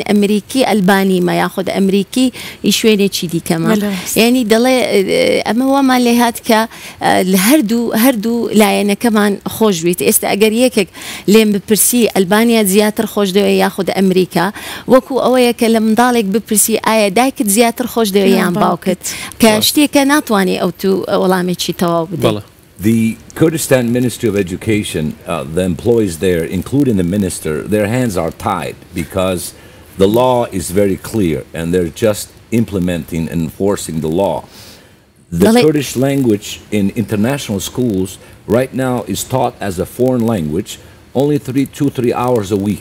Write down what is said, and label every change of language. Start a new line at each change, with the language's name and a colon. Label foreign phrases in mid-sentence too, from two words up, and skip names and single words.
Central Kurdish: ئەمریکی ئەلبانیمە یاخود ئەمریکی شوێنێکی دیکەمە یعنی دەڵێ ئەمە وەمان لێ هات کە لە هەردوو لایەنەکەمان خۆش بێت ئێستا ئەگەر یەکێک لێم بپرسی ئەلبانیا زیاتر خۆش دەوێت یاخود ئەمریکا وەکو ئەوەیە کە لە منداڵێک بپرسی ئایا دایکت زیاتر خۆش دەوێت یان باوکت کە شتێکە ناتوانێت ئەو تو وەڵامێکی تەواو بدەیت.
English: The Kurdistan Ministry of Education, the employees there, including the minister, their hands are tied because the law is very clear and they're just implementing and enforcing the law. The Kurdish language in international schools right now is taught as a foreign language only 2-3 hours a week.